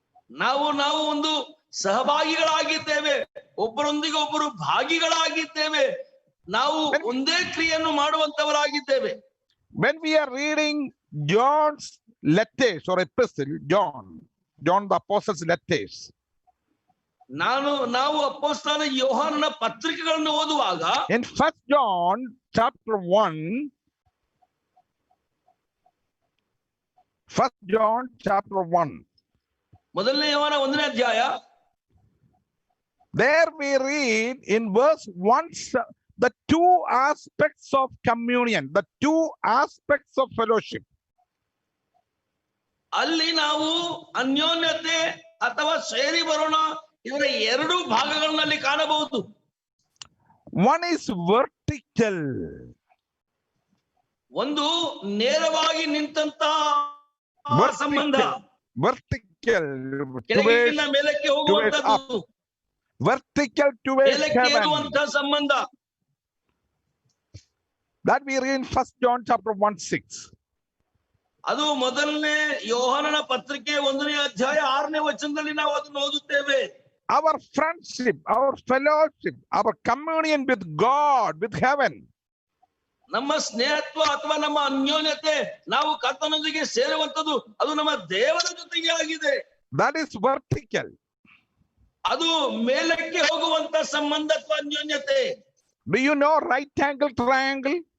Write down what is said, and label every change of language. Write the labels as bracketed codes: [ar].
[kn] ನಾವು ಒಂದು ಸಹಭಾಗಿಗಳಾಗಿದ್ದೇವೆ, ಒಬ್ಬರೊಂದಿಗೆ ಒಬ್ಬರು ಭಾಗಿಗಳಾಗಿದ್ದೇವೆ, ನಾವು ಒಂದೇ ಕ್ರಿಯೆಯನ್ನು ಮಾಡುವಂತವರಾಗಿದ್ದೇವೆ. [en] When we are reading John's letters or epistle, John the apostle's letters, [kn] ನಾವು ಅಪೊಸ್ತಲ ಯೋಹಾನನ ಪತ್ರಿಕೆಗಳನ್ನು ಓದುವಾಗ [en] in 1 John chapter 1, 1 John chapter 1, [kn] ಮೊದಲನೇ ಯೋಹಾನ 1ನೇ ಅಧ್ಯಾಯ, [en] there we read in verse 1 the two aspects of communion, the two aspects of fellowship. [kn] ಅಲ್ಲಿ ನಾವು ಅನ್ಯೋನ್ಯತೆ ಅಥವಾ ಸೇರಿ ಬರೋಣ ಇದರ ಎರಡು ಭಾಗಗಳಲ್ಲಿ ಕಾಣಬಹುದು. [en] One is vertical. [kn] ಒಂದು ನೇರವಾಗಿ ನಿಂತಂತ ಸಂಬಂಧ, [en] vertical [kn] ಕೆಳಗಿನಿಂದ ಮೇಲಕ್ಕೆ ಹೋಗುವಂತದ್ದು, [en] vertical towards [kn] ಮೇಲಕ್ಕೆ [en] heaven. [kn] ಏರುವಂತ ಸಂಬಂಧ. [en] That we read in 1 John chapter 1:6. [kn] ಅದು ಮೊದಲನೇ ಯೋಹಾನನ ಪತ್ರಿಕೆ 1ನೇ ಅಧ್ಯಾಯ 6ನೇ ವಚನದಲ್ಲಿ ನಾವು ಅದನ್ನು ಓದುತ್ತೇವೆ. [en] Our friendship, our fellowship, our communion with God, with heaven. [kn] ನಮ್ಮ ಸ್ನೇಹತ್ವ ಅಥವಾ ನಮ್ಮ ಅನ್ಯೋನ್ಯತೆ, ನಾವು ಕರ್ತನೊಂದಿಗೆ ಸೇರುವಂತದ್ದು, ಅದು ನಮ್ಮ ದೇವರ ಜೊತೆಗೆ ಆಗಿದೆ. [en] That is vertical. [kn] ಅದು ಮೇಲಕ್ಕೆ ಹೋಗುವಂತ ಸಂಬಂಧ ಅಥವಾ ಅನ್ಯೋನ್ಯತೆ. [en] Do you know right angle triangle?